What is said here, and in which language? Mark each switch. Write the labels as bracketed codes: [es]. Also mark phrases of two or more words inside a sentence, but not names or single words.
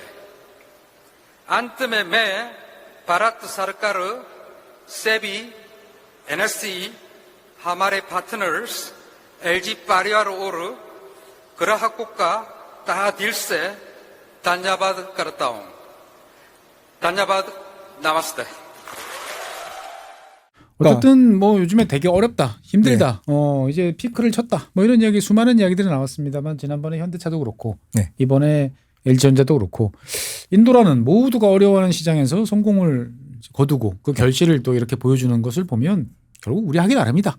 [hi] अंत में मैं भारत सरकार से भी एनएससी हमारे पार्टनर्स एलजी परिवार और ग्राहकों का तहे दिल से धन्यवाद करता हूं। धन्यवाद। नमस्ते। [ko] 어쨌든 뭐 요즘에 되게 어렵다, 힘들다, 이제 피크를 쳤다, 뭐 이런 이야기 수많은 이야기들이 나왔습니다만 지난번에 현대차도 그렇고 네. 이번에 LG전자도 그렇고 인도라는 모두가 어려워하는 시장에서 성공을 거두고 그 결실을 또 이렇게 보여주는 것을 보면 결국 우리 하기 나름이다.